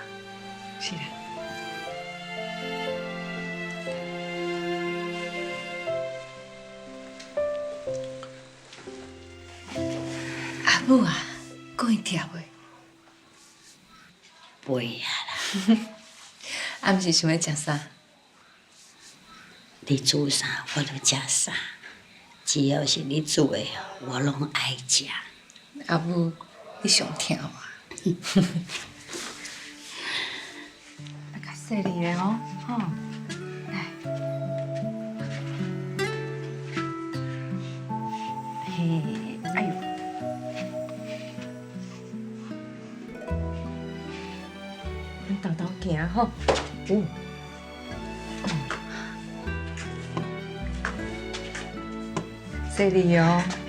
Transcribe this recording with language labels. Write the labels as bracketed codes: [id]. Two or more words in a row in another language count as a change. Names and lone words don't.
[nan] 是啦。阿母啊，过会疼袂？袂啊啦，啊，毋是想要食啥？你煮啥我都食啥，只要是你煮的，我拢爱食。阿母，你上疼我。来较细腻的哦，吼，来。嘿，哎呦。你豆豆行吼，细腻哦。